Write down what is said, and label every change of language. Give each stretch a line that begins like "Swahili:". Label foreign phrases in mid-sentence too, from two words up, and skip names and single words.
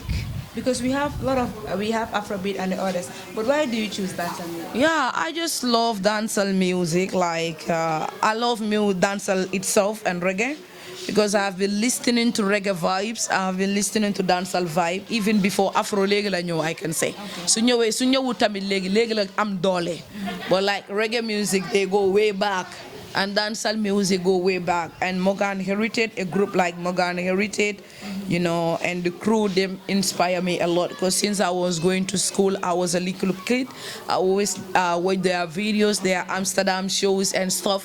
English: Because we have Afrobeat and the others, but why do you choose dancehall music? Yeah, I just love dancehall music. Like I love dancehall itself and reggae, because I have been listening to reggae vibes. I have been listening to dancehall vibe even before Afro legi I can say.
Wolof: So ñëwé tamit legi am doole.
English: But like reggae music, they go way back. And dancehall music go way back. And Morgan Heritage, a group like Morgan Heritage, you know, and the crew, they inspire me a lot. Because since I was going to school, I was a little kid. I always watch their videos, their Amsterdam shows and stuff.